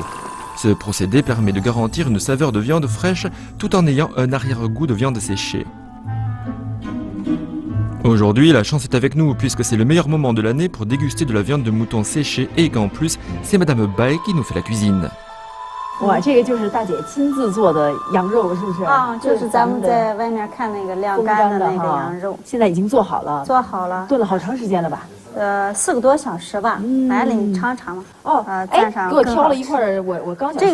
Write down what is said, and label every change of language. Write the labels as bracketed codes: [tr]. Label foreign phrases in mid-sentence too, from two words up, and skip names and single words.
[fr] Ce procédé permet de garantir une saveur de viande fraîche tout en ayant un arrière-goût de viande séchée. Aujourd'hui, la chance est avec nous puisque c'est le meilleur moment de l'année pour déguster de la viande de mouton séchée et qu'en plus, c'est Madame Bai qui nous fait la cuisine. [zh] 哇，这个就是大姐亲自做的羊肉，是不是？就是咱们在外面看那个晾干的那个羊肉，现在已经做好了。做好了，炖了好长时间了吧？4个多小时吧。来了，你尝尝吧。蘸上。给我挑了一块儿，我刚想说